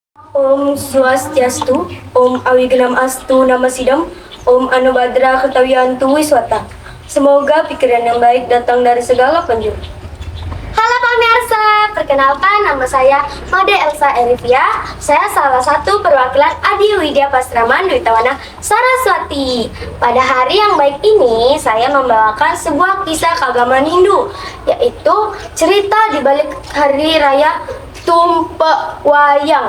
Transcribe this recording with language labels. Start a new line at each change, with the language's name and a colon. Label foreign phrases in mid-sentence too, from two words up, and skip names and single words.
Sanskrit: Om Swastiastu, Om Awigenam Astu Nama Sidam, Om Anubhadra Ketawiyantu Wiswata.
Indonesian: Semoga pikiran yang baik datang dari segala penjuru. Halo pemirsa, perkenalkan nama saya Made Elsa Erivia. Saya salah satu perwakilan Adi Widya Pastraman Dwitawana Saraswati. Pada hari yang baik ini, saya membawakan sebuah kisah keagamaan Hindu, yaitu cerita di balik hari raya Tumpek Wayang.